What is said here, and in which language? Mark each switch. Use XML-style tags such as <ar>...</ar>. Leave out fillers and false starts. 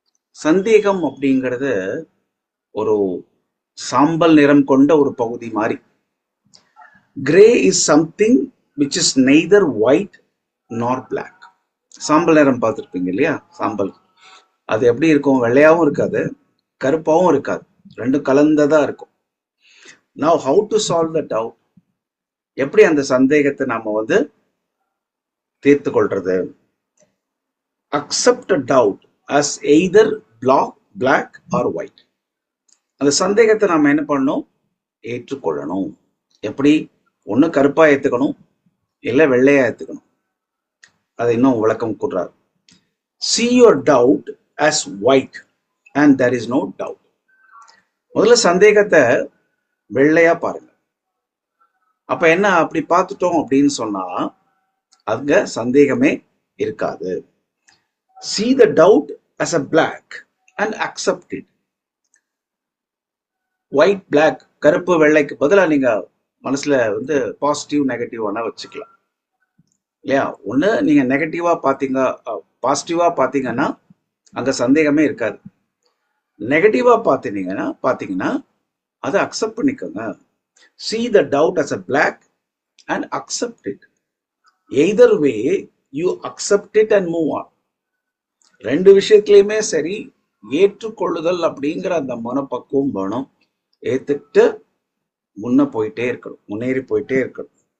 <ta>சந்தேகம் அப்படிங்கிறது ஒரு சாம்பல் நிறம் கொண்ட ஒரு பகுதி மாதிரி.</ta> <en>Gray is something which is neither white nor black.</en> <ta>சாம்பல் நிறம் பார்த்துருப்பீங்க இல்லையா? சாம்பல் அது எப்படி இருக்கும்? வெள்ளையாவும் இருக்காது, கருப்பாவும் இருக்காது, ரெண்டும் கலந்ததா இருக்கும்.</ta> <en>Now how to solve the doubt?</en> <ta>எப்படி அந்த சந்தேகத்தை நாம தீர்த்து கொள்றது?</ta> <en>Accept a doubt as either black or white.</en> <ta>அந்த சந்தேகத்தை நாம என்ன பண்ணணும்? ஏற்றுக்கொள்ளணும். எப்படி? ஒண்ணு கருப்பா ஏத்துக்கணும், இல்ல வெள்ளையா ஏத்துக்கணும். அதை இன்னும் விளக்கம் கூறுறார்.</ta> <en>See your doubt as white and there is no doubt.</en> <ta>முதல்ல சந்தேகத்தை வெள்ளையா பாருங்க. அப்ப என்ன, அப்படி பார்த்துட்டோம் அப்படின்னு சொன்னா அங்க சந்தேகமே இருக்காது.</ta> <en>See the doubt as a black and accept it.</en> <ta>White black, கருப்பு வெள்ளைக்கு பதிலாக நீங்க மனசுல பாசிட்டிவ் நெகட்டிவ் வேணா வச்சுக்கலாம் இல்லையா? ஒண்ணு நீங்க நெகட்டிவா பாத்தீங்க, பாசிட்டிவா பாத்தீங்கன்னா அங்க சந்தேகமே இருக்காது. நெகட்டிவா பாத்தீங்கன்னா அதை அக்செப்ட் பண்ணிக்கோங்க.</ta> <en>See the doubt as a black and accept it. Either way you accept it and move on.</en> <ta>ரெண்டு விஷயத்திலயுமே சரி, ஏற்றுக்கொள்ளுதல் அப்படிங்கிற அந்த மனப்பக்குவம் வேணும். ஏத்துக்கிட்டு முன்னேறி போயிட்டே இருக்கணும்.</ta>